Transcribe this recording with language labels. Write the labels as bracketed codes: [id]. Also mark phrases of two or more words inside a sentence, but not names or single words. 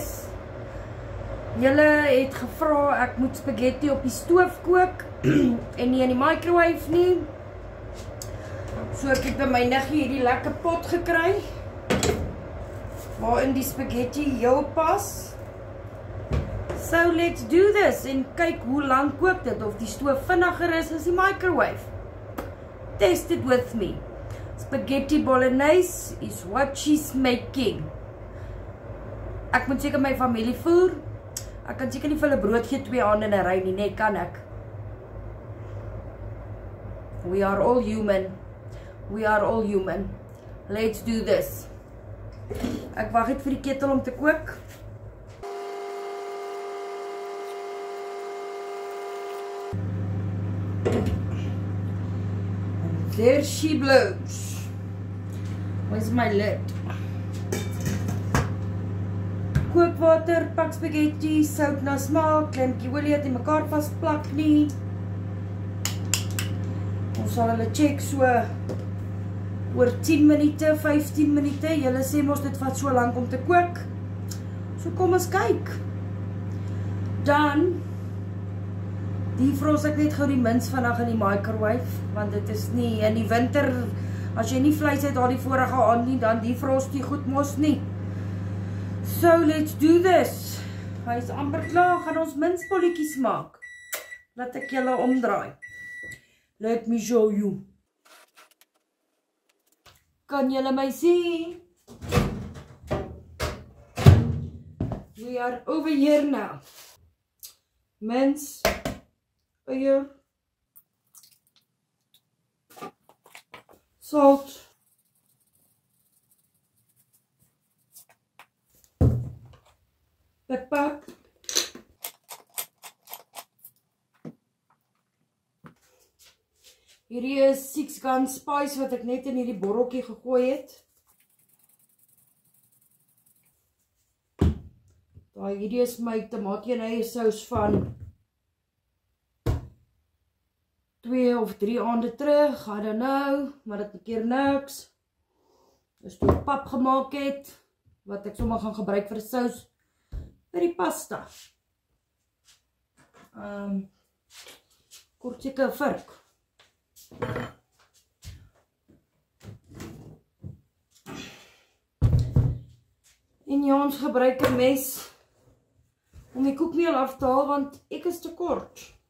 [af] Julle het gevra ek moet spaghetti op die stoof kook en nie in die microwave nie. So ek het by my niggie hierdie lekker pot gekry waarin die spaghetti heel pas. So [en] let's do this [af] en kyk hoe lang kook dit, of die stoof vinniger is as die microwave. [en] Test it with me. Spaghetti bolognese is what she's making. [af] Ek moet seker my familie voer. Ek kan seker nie vir hulle brood gee 2 hande in 'n ry nie, nee, kan ek. [en] We are all human. We are all human. Let's do this. [af] Ek wag net vir die ketel om te kook. [en] There she blows. Where's my lid? [af] Kookwater, pak spaghetti, sout na smaak, kleintjie olie het nie mekaar vasplak nie. Ons sal hulle check so oor 10 minute, 15 minute. Julle sê mos dit vat so lank om te kook. So kom ons kyk. Dan defrost ek net gou die mince vandag in die microwave, want dit is nie in die winter, as jy nie vleis het al die vorige aand nie, dan defrost die goed mos nie. [en] So let's do this. [af] Hy is amper klaar, gaan ons mincebolletjies maak. Laat ek julle omdraai. [en] Let me show you. [af] Kan julle my sien? [en] We are over here now. [af] Mince. Eier, [en] salt, pepper, [af] hierdie is 6 gun spice wat ek net in hierdie borreltjie gegooi het. Hierdie is my tamatie en eie sous van 2 of 3 aande terug, [en] I don't know, [af] maar dit keer niks. Dis toe pap gemaak het, wat ek sommer gaan gebruik vir sous vir die pasta. Kort seker 'n vurk. En ja, ons gebruik 'n mes om die koekmeel af te haal, want ek is te kort.